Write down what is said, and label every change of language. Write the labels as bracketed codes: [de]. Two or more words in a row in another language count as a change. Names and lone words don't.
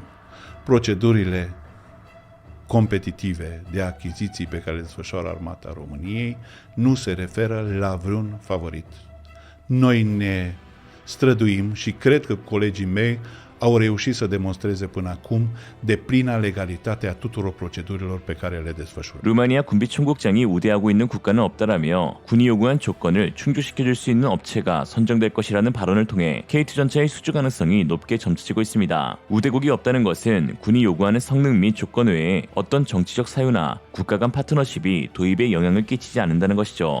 [ro] Procedurile competitive de achiziții pe care le desfășoară Armata României nu se referă la vreun favorit. Noi ne străduim și cred că colegii mei au reușit să demonstreze până acum deplina legalitate a tuturor procedurilor pe care le desfășură. [ko] 루마니아 군비 총국장이 우대하고 있는 국가는 없다라며 군이 요구한 조건을 충족시켜줄 수 있는 업체가 선정될 것이라는 발언을 통해 K2 전차의 수주 가능성이 높게 점쳐지고 있습니다. 우대국이 없다는 것은 군이 요구하는 성능 및 조건 외에 어떤 정치적 사유나 국가 간 파트너십이 도입에 영향을 끼치지 않는다는 것이죠.